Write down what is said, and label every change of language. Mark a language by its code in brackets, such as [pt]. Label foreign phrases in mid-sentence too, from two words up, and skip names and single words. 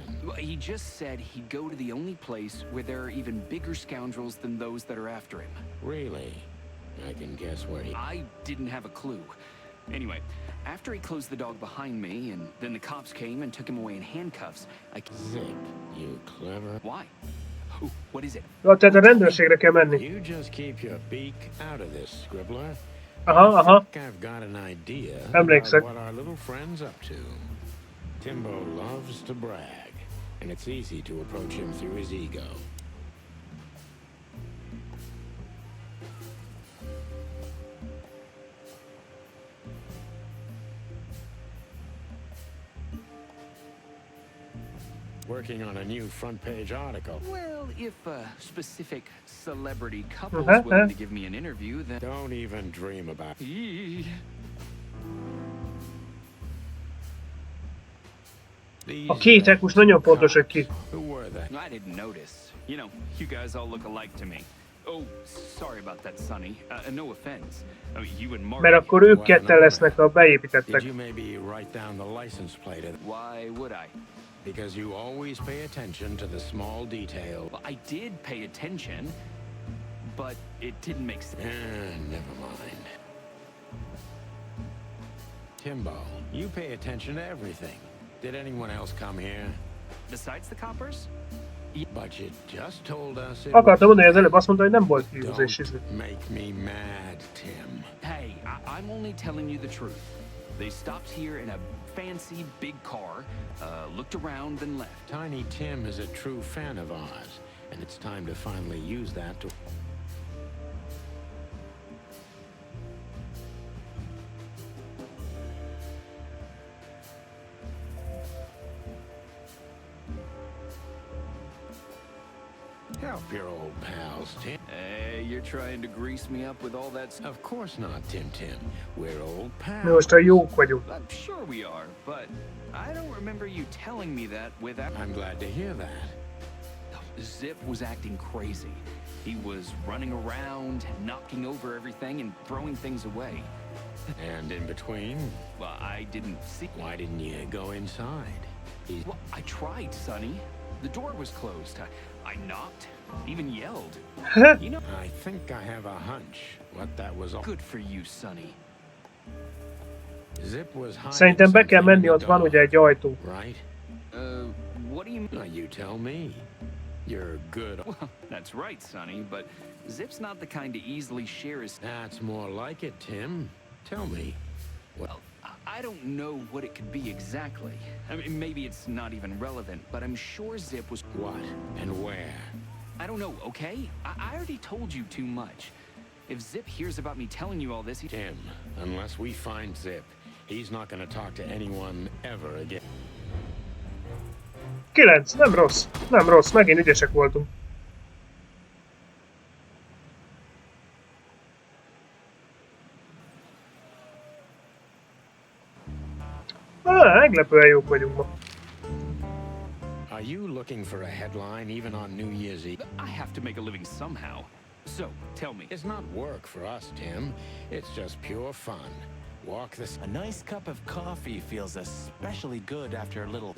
[en] Well, he just said he'd go to the only place where there are even bigger scoundrels than those that are after him. Really? I can guess where he... I didn't have a clue. Anyway, after he closed the dog behind me, and then the cops came and took him away in handcuffs, I... Zip, you clever... Why? Who? What is it? [hu] Ja, tehát a rendőrségre kell menni. [en] You just keep your beak out of this, Scribbler. Aha. I think I've got an idea [hu] Emlékszek. [en] about what our little friend's up to. Timbo loves to brag, and it's easy to approach him through his ego. Working on a new front page article. Well, if a specific celebrity couple is willing to give me an interview, then... Don't even dream about it. Eee. These, [hu] A kétek most nagyon pontos, hogy ki. [en] Who were they? I didn't notice. You know, you guys all look alike to me. Oh, sorry about that, Sonny. No offense. I mean, you and Marty... [hu] Mert akkor ők ketten lesznek a beépítettek. [en] Did you maybe write down the license plate of... Why would I? Because you always pay attention to the small detail. Well, I did pay attention, but it didn't make sense. Never mind. Timbo, you pay attention to everything. Did anyone else come here? Besides the coppers? But you just told us it [hu] Akartam [en] was... [hu] mondani, hogy az előbb azt mondta, hogy nem volt kiúzás. [en] Don't make me mad, Tim. Hey, I'm only telling you the truth. They stopped here in a fancy big car, looked around, then left. Tiny Tim is a true fan of ours, and it's time to finally use that to... Help your old pals, Tim. Hey, you're trying to grease me up with all that stuff. Of course not, Tim. We're old pals. [hu] Mi most a jók vagyunk. [en] I'm sure we are, but I don't remember you telling me that without... I'm glad to hear that. Zip was acting crazy. He was running around, knocking over everything and throwing things away. And in between, Well, I didn't see... why didn't you go inside? Well, I tried, Sonny. The door was closed. I knocked, even yelled. You know... I think I have a hunch what that was all. Good for you, Sonny. Zip was hiding [hu] Szerintem be kell [en] something in [hu] menni, [en] the [hu] ott van [en] dark, [hu] ugye egy ajtó. [en] right? What do you mean? Now you tell me. You're good. Well, that's right, Sonny, but Zip's not the kind to easily share his... That's more like it, Tim. Tell me. Well, I don't know what it could be exactly. I mean, maybe it's not even relevant, but I'm sure Zip was... What and where? I don't know, okay? I already told you too much. If Zip hears about me telling you all this, he... Tim, unless we find Zip, he's not going to talk to anyone ever again. 9, [hu] nem rossz. Nem rossz, megint ügyesek voltunk. Meglepően jók vagyunk ma. [en] Are you looking for a headline even on New Year's Eve? I have to make a living somehow. So, tell me. It's not work for us, Tim. It's just pure fun. Walk this... A nice cup of coffee feels especially good after a little...